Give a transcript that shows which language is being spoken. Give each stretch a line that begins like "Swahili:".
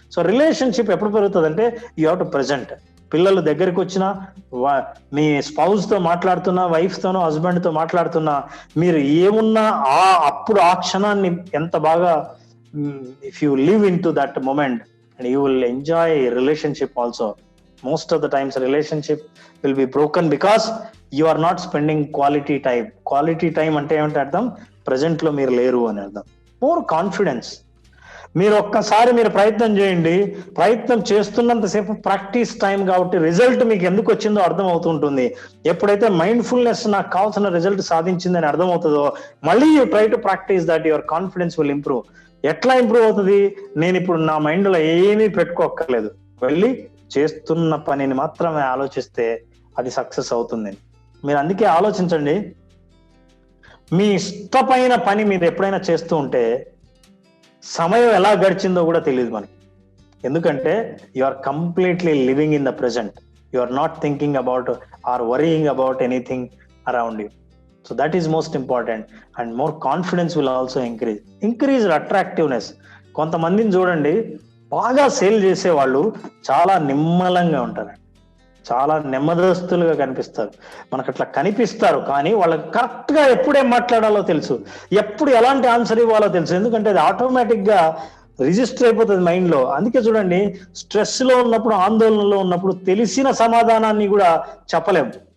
Telugu: So relationship ఎప్పుడు పెరుగుతుంది అంటే
English: You have to present.
Telugu: పిల్లలు దగ్గరికి వచ్చినా, మీ స్పౌస్ తో మాట్లాడుతున్నా, వైఫ్ తోనో హస్బెండ్ తో మాట్లాడుతున్నా, మీరు ఏమున్నా అప్పుడు ఆ క్షణాన్ని ఎంత బాగా,
English: If you live in to that moment and you will enjoy relationship also. Most of the times relationship will be broken because you are not spending quality time
Telugu: అంటే ఏమంటే అర్థం, ప్రజెంట్ లో మీరు లేరు అని అర్థం.
English: More confidence.
Telugu: మీరు ఒక్కసారి మీరు ప్రయత్నం చేయండి, ప్రయత్నం చేస్తున్నంతసేపు ప్రాక్టీస్ టైం కాబట్టి రిజల్ట్ మీకు ఎందుకు వచ్చిందో అర్థం అవుతుంటుంది. ఎప్పుడైతే మైండ్ఫుల్నెస్ నాకు కావాల్సిన రిజల్ట్ సాధించిందని అర్థం అవుతుందో, మళ్ళీ
English: You try to practise that, your confidence will improve.
Telugu: ఎట్లా ఇంప్రూవ్ అవుతుంది, నేను ఇప్పుడు నా మైండ్ లో ఏమీ పెట్టుకోక్కర్లేదు, వెళ్ళి చేస్తున్న పనిని మాత్రమే ఆలోచిస్తే అది సక్సెస్ అవుతుంది. మీరు అందుకే ఆలోచించండి, మీ ఇష్టమైన పని మీరు ఎప్పుడైనా చేస్తూ ఉంటే సమయం ఎలా గడిచిందో కూడా తెలియదు మనకి.
English: ఎందుకంటే you are completely living in the present. You are not thinking about or worrying about anything around you. So that is most important, and more confidence will also increase attractiveness.
Telugu: కొంతమందిని చూడండి, బాగా సేల్ చేసే వాళ్ళు చాలా నిమ్మలంగా ఉంటారు, చాలా నెమ్మదస్తులుగా కనిపిస్తారు. మనకు అట్లా కనిపిస్తారు, కానీ వాళ్ళకి కరెక్ట్ గా ఎప్పుడేం మాట్లాడాలో తెలుసు, ఎప్పుడు ఎలాంటి ఆన్సర్ ఇవ్వాలో తెలుసు. ఎందుకంటే అది ఆటోమేటిక్ గా రిజిస్టర్ అయిపోతుంది మైండ్ లో. అందుకే చూడండి, స్ట్రెస్ లో ఉన్నప్పుడు, ఆందోళనలో ఉన్నప్పుడు తెలిసిన సమాధానాన్ని కూడా చెప్పలేము.